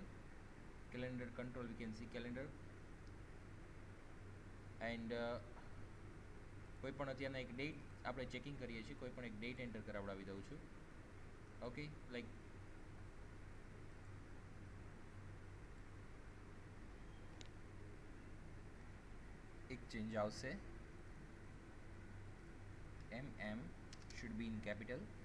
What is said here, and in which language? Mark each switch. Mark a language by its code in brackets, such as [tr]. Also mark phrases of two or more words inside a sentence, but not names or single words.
[en] We can see calendar, and [gu] કોઈ પણ અત્યારના એક ડેટ આપણે ચેકિંગ કરીએ છીએ, કોઈ પણ એક ડેટ એન્ટર કરાવડાવી દઉં છું. [en] Okay, like [gu] એક ચેન્જ આવશે. [en] MM should be in capital.